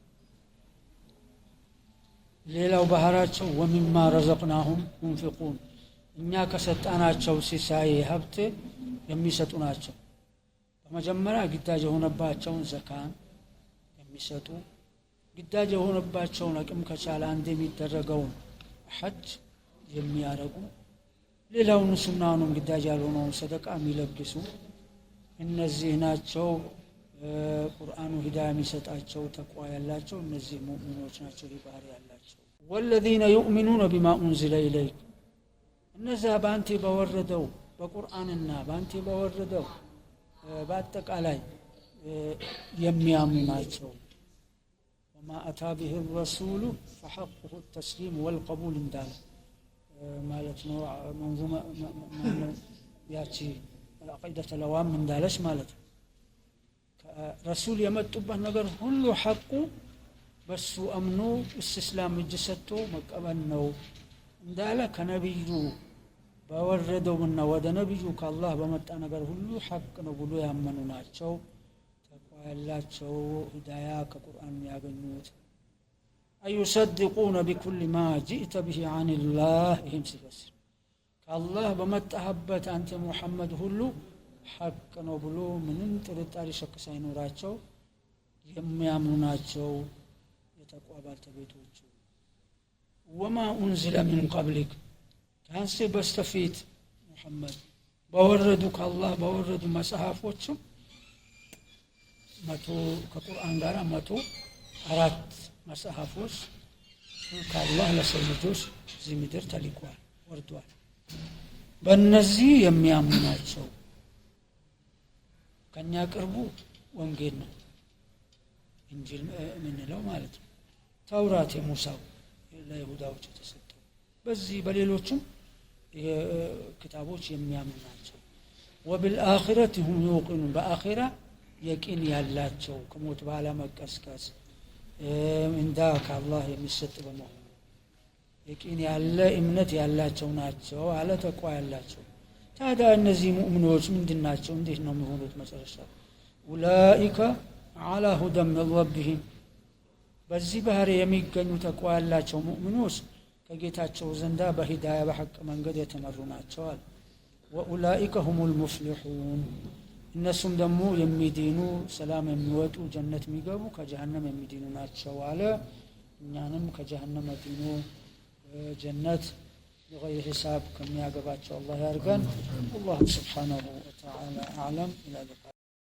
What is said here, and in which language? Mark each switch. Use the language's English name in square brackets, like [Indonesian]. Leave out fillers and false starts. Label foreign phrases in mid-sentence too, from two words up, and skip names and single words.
[Amharic] ሌላው ባህራቸው [Arabic] ومما رزقناهم ينفقون፣ [Amharic] እኛ ከሰጣናቸው ሲሳይ ሀብት የሚሰጡ ናቸው። በመጀመሪያ ግዳጅ የሆነባቸውን ዘካን የሚሰጡ፣ ግዳጅ የሆነባቸውን አቅም ከቻለ አንድ የሚደረገውን ሐጅ የሚያረጉ ሌላውን ሱናውን ግዳጅ ያልሆነውን ሰደቃ የሚለግሱ እነዚህ ናቸው ቁርአኑ ሂዳያ የሚሰጣቸው ተቋ ያላቸው እነዚህ ሙእሚኖች ናቸው ባህሪ ያላቸው [Arabic] والذين يؤمنون بما انزل اليك [Amharic] እነዛ ባንተ በወረደው በቁርአንና ባንተ በወረደው በአጠቃላይ የሚያምኑ ናቸው [Arabic] وما اتى به الرسول فحقه التسليم والقبول [Amharic] እንዳለ ማለት ነው መንዙማ ያቺ አቂደተ ለዋም እንዳለች ማለት ነው ረሱል የመጡበት ነገር ሁሉ ሐቁ በሱ አምኖ እስላም እጅ ሰጥቶ መቀበል ነው እንዳለ ከነብዩ በወረደውና ወደ ነብዩ ከአላህ በመጣ ነገር ሁሉ ሐቅ ነው ብሎ ያመኑ ናቸው ተቋ ያላቸው ሂዳያ ከቁርአን ያገኙት [Arabic] أيصدقون بكل ما جئت به عن الله هم [Amharic] ሲፈስር ከአላህ በመጣህበት አንተ ሙሐመድ ሁሉ ሐቅ ነው ብሎ ምንም ጥርጣሬ ሸክ ሳይኖራቸው የሚያምኑ ናቸው የተቋ ባልተቤቶቹ [Arabic] وما أنزل من قبلك [Amharic] ከአንተ በስተፊት ሙሐመድ በወረዱ ከአላህ በወረዱ መጽሐፎችም ከቁርአን ጋር 104 መጽሐፎች ከአላህ ለሰው ልጆች እዚህ ምድር ተልከዋል ወርደዋል በእነዚህ የሚያምኑ ናቸው ከኛ ቅርቡ ወንጌል ነው እንጂል ምንለው ማለት ነው ተውራት የሙሳው ለይሁዳዎች ተሰጠው በዚህ በሌሎችም ክታቦች የሚያምኑ ናቸው [Arabic] وبالآخرة هم يوقنون بآخرة [Amharic] يقين ያላቸው ከሞት በኋላ መቀስቀስ እንዳ ከአላህ የሚሰጥ በመሆኑ የቂን ያለ እምነት ያላቸው ናቸው አለ ተቋ ያላቸው ታዲያ እነዚህ ሙእሚኖች ምንድናቸው እንዴት ነው የሚሆኑት መጨረሻ [Arabic] أولئك على هدى من ربهم [Amharic] በዚህ ባህሪ የሚገኙ ተቋ ያላቸው ሙእሚኖች ከጌታቸው ዘንዳ በሂዳያ በሐቅ መንገድ የተመሩ ናቸው አለ [Arabic] وأولئك هم المفلحون [Amharic] እነሱም ደግሞ የሚድኑ ሰላም የሚወጡ ጀነት የሚገቡ ከጀሃነም የሚድኑ ናቸው አለ እኛንም ከጀሃነም አድኖ ጀነት [Arabic] بغير حساب كم يعقبات الله يرقن والله سبحانه وتعالى أعلم إلى اللقاء